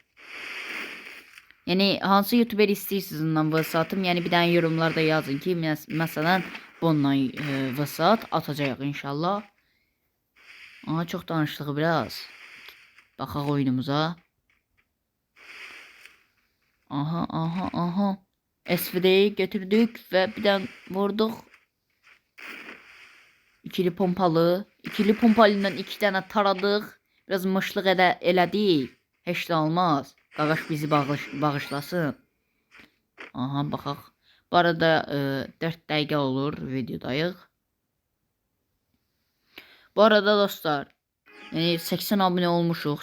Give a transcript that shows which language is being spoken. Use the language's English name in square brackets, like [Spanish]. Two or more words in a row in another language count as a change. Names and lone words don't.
[Azerbaijani] Yəni hansı YouTuber istəyirsiniz ondan vs atım, yəni bir dənə yorumlarda yazın ki, məsələn bununla vs atacağıq inşallah. Aha, çox danışdıq biraz. Baxaq oyunumuza. Aha. [Turkish] SVD'yi götürdük ve birden vurduk. İkili pompalı. İkili pompalıyla 2 tane taradık. [Azerbaijani] Biraz mışlıq elədik. Heç də olmaz. Qaqaş bizi bağışlasın. Aha, baxaq. Bu arada 4 dəqiqə olur videodayıq. Bu arada dostlar, yani 80 abone olmuşuq.